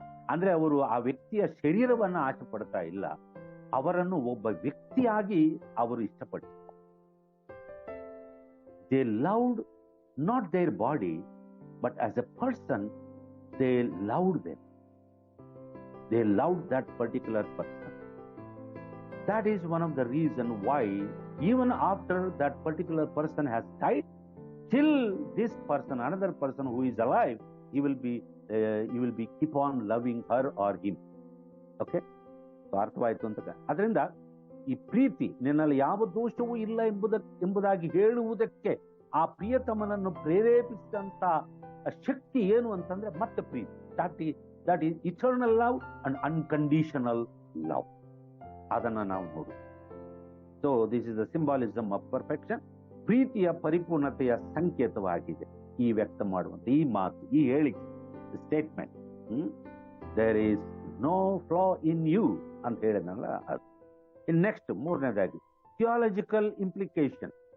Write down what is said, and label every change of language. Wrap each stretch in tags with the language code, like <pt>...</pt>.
<kn>ಅಂದ್ರೆ ಅವರು ಆ ವ್ಯಕ್ತಿಯ ಶರೀರವನ್ನ ಆಸೆ ಪಡ್ತಾ ಇಲ್ಲ, ಅವರನ್ನು ಒಬ್ಬ ವ್ಯಕ್ತಿಯಾಗಿ ಅವರು ಇಷ್ಟಪಡ್ತಾರೆ.</kn> <en>They loved not their body but as a person they loved them. They loved that particular person. That is one of the reason why even after that particular person has died, still this person, another person who is alive, you will be keep on loving her or him. Okay, so</en> <kn>ಅರ್ಥವಾಯ್ತು ಅಂತ. ಅದರಿಂದ ಈ ಪ್ರೀತಿ ನಿನ್ನಲ್ಲಿ ಯಾವ ದೋಷವೂ ಇಲ್ಲ ಎಂಬುದಾಗಿ ಹೇಳುವುದಕ್ಕೆ ಆ ಪ್ರಿಯತಮನನ್ನು ಪ್ರೇರೇಪಿಸಿದಂತ ಶಕ್ತಿ ಏನು ಅಂತಂದ್ರೆ ಮತ್ತೆ ಪ್ರೀತಿ.</kn> <en>that is eternal love and unconditional love.</en> <kn>ಅದನ್ನ ನಾವು ನೋಡು.</kn> <en>So this is the symbolism of perfection.</en> <kn>ಪ್ರೀತಿಯ ಪರಿಪೂರ್ಣತೆಯ ಸಂಕೇತವಾಗಿದೆ ಈ ವ್ಯಕ್ತ ಮಾಡುವಂತ ಈ ಮಾತು, ಈ ಹೇಳಿಕೆ, statement.</kn> <en>there is no flaw in you</en> <kn>ಅಂತ ಹೇಳಿದ್ನಲ್ಲ ಅದು. ಇನ್ ನೆಕ್ಸ್ಟ್ ಮೂರನೇದಾಗಿ ಥಿಯಾಲಜಿಕಲ್ ಇಂಪ್ಲಿಕೇಶನ್.</kn>